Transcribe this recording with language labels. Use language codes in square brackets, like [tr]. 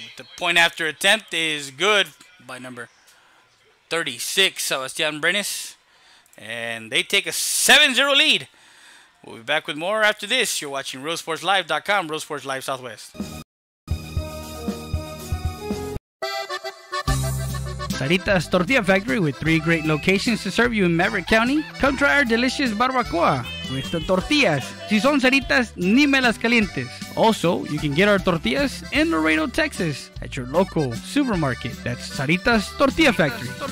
[en] The point after attempt is good by number 36, Sebastian Brenes, and they take a 7-0 lead. We'll be back with more after this. You're watching RealSportsLive.com, Real Sports Live Southwest. Sarita's Tortilla Factory with 3 great locations to serve you in Maverick County. Come try our delicious barbacoa with the tortillas. [es] Si son Saritas, ni me las calientes. [en] Also, you can get our tortillas in Laredo, Texas at your local supermarket. That's Sarita's Tortilla Factory.